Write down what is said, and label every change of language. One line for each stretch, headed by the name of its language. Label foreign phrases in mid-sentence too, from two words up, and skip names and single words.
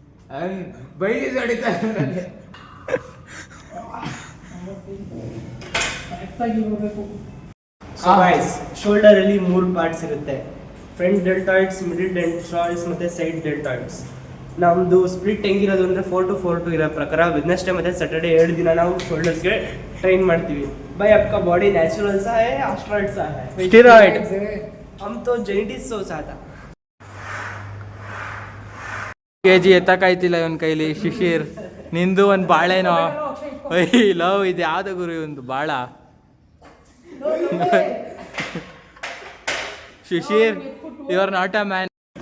English: so guys,
Kannada: ಶೋಲ್ಡರ್ ಅಲ್ಲಿ 3 ಪಾರ್ಟ್ಸ್ ಇರುತ್ತೆ.
English: front deltoids, middle deltoids ಮತ್ತೆ side deltoids.
Kannada: ನಮ್ದು ಸ್ಪ್ಲಿಟ್ ಹೆಂಗಿರೋದು ಅಂದ್ರೆ 4 to 4 2 ಇರೋ ಪ್ರಕಾರ ವೆಡ್ನೆಸ್ಡೇ ಮತ್ತೆ ಸ್ಯಾಟರ್ಡೇ 2 ದಿನ ನಾವು ಶೋಲ್ಡರ್ಸ್ಗೆ ಟ್ರೈನ್ ಮಾಡ್ತೀವಿ.
Hindi: भाई आपका
English: body natural
Hindi: सा है या स्टेरॉइड सा है? स्टेरॉइड. हम तो जेनेटिक्स से चाहता.
Kannada: ಕೆಜಿ ಎತ್ತಕ್ಕಾಯ್ತಿಲ್ಲ ಇವನ್ ಕೈಲಿ. ಶಿಶಿರ್, ನಿಂದು ಒಂದು ಬಾಳೆನೋ. ಲವ್ ಇದು ಯಾವ್ದು ಗುರು ಒಂದು ಬಾಳ.
English: ಶಿಶಿರ್, you are not a man.